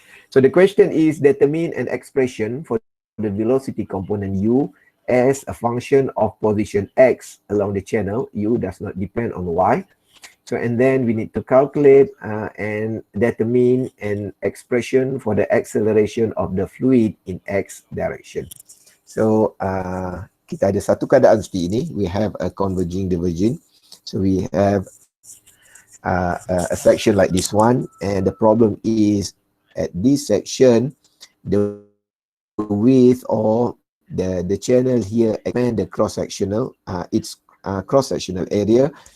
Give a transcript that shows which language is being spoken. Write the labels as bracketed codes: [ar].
[en] So the question is determine an expression for the velocity component u as a function of position x along the channel. U does not depend on y. So and then we need to calculate and determine an expression for the acceleration of the fluid in x direction. [ms] So kita ada satu keadaan seperti ini. [en] We have a converging diverging. So we have a section like this one, and the problem is at this section the width or the channel here expand the cross-sectional its cross-sectional area.